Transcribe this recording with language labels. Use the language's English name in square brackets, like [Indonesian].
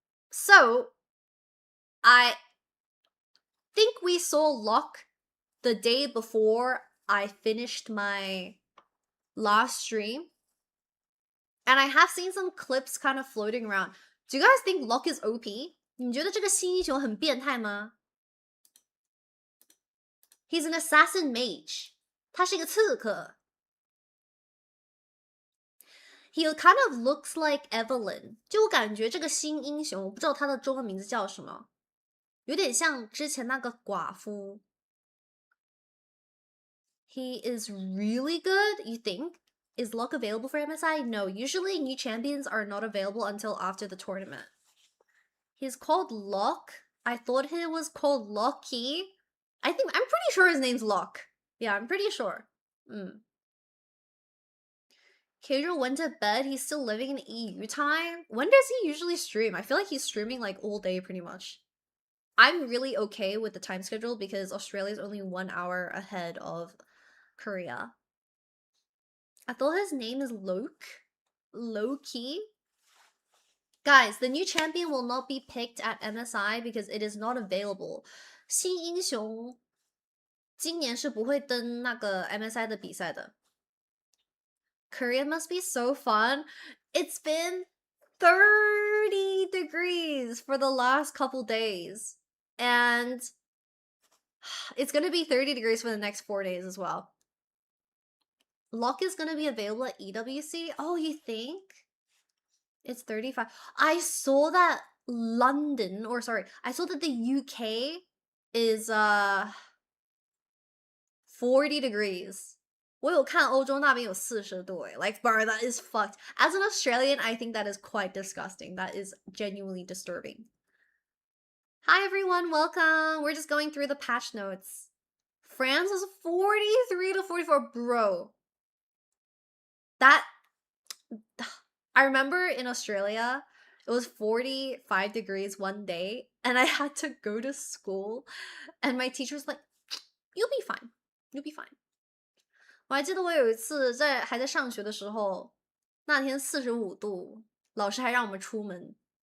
[English] So I think we saw Locke the day before I finished my last stream, and I have seen some clips kind of floating around. Do you guys think Locke is OP? [Chinese] 你觉得这个新英雄很变态吗？ [English] He's an assassin mage. [Chinese] 他是一个刺客。 [English] He kind of looks like Evelyn. [Chinese] 就我感觉这个新英雄，我不知道他的中文名字叫什么，有点像之前那个寡妇。 [English] He is really good, you think? Is Locke available for MSI? No, usually new champions are not available until after the tournament. He's called Locke. I thought he was called Locky. I'm pretty sure his name's Locke. Yeah, I'm pretty sure. Kedro went to bed. He's still living in EU time. When does he usually stream? I feel like he's streaming like all day pretty much. I'm really okay with the time schedule because Australia is only 1 hour ahead of Korea. I thought his name is Loke. Loki. Guys, the new champion will not be picked at MSI because it is not available. [Chinese] 新英雄今年是不会登那个 MSI 的比赛的。 [English] Korea must be so fun. It's been 30 degrees for the last couple days. And it's going to be 30 degrees for the next 4 days as well. Locke is going to be available at EWC. Oh, you think? It's 35. I saw that London, or sorry, I saw that the UK is 40 degrees. [Chinese] 我有看欧洲那边有40度 [English] Like, bro, that is fucked. As an Australian, I think that is quite disgusting. That is genuinely disturbing. Hi everyone, welcome. We're just going through the patch notes. France was 43 to 44, bro. That I remember in Australia, it was 45 degrees one day, and I had to go to school, and my teacher was like, "You'll be fine, you'll be fine." [Chinese] 我还记得我有一次还在上学的时候，那天45度，老师还让我们出门。